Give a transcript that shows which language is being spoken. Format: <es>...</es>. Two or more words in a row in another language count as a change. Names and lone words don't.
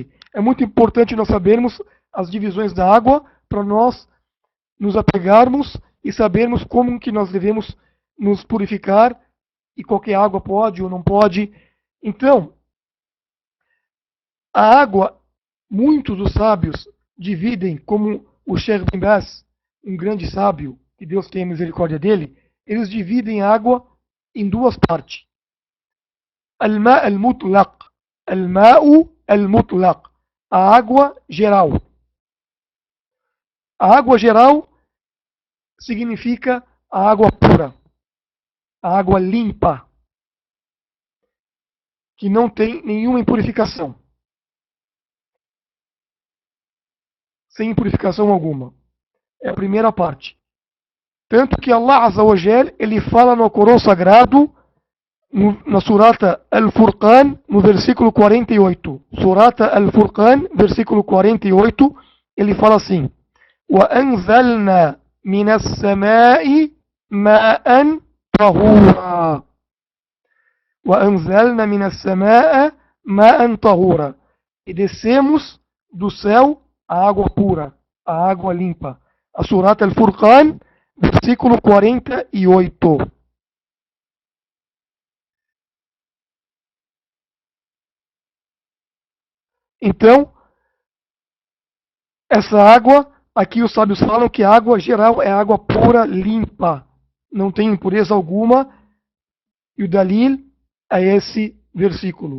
<pt>É muito importante nós sabermos as divisões da água para nós nos apegarmos e sabermos como que nós devemos nos purificar e qualquer água pode ou não pode. Então, a água, muitos dos sábios dividem, como o Sheikh Bin Baz, um grande sábio, que Deus tenha misericórdia dele, eles dividem a água em 2 partes.</pt> <ar>الماء المطلق، الماءُ المطلق,</ar> <pt>a água geral. A água geral significa a água pura, a água limpa, que não tem nenhuma impurificação. Sem impurificação alguma. É a primeira parte. Tanto que</pt> <ar>الله عز وجل,</ar> <pt>ele fala no Corão Sagrado, na Surata Al-Furqan, no versículo 48. Surata Al-Furqan, versículo 48, ele fala assim:</pt> <ar>وَأَنزَلْنَا مِنَ السَّمَاءِ مَاءً طَهُورًا وَأَنزَلْنَا مِنَ السَّمَاءِ مَاءً طَهُورًا.</ar> <pt>E descemos do céu a água pura, a água limpa. A Surata Al-Furqan, versículo 48. Então, essa água, aqui os sábios falam que a água geral é água pura, limpa, não tem impureza alguma, e o dalil é esse versículo.</pt>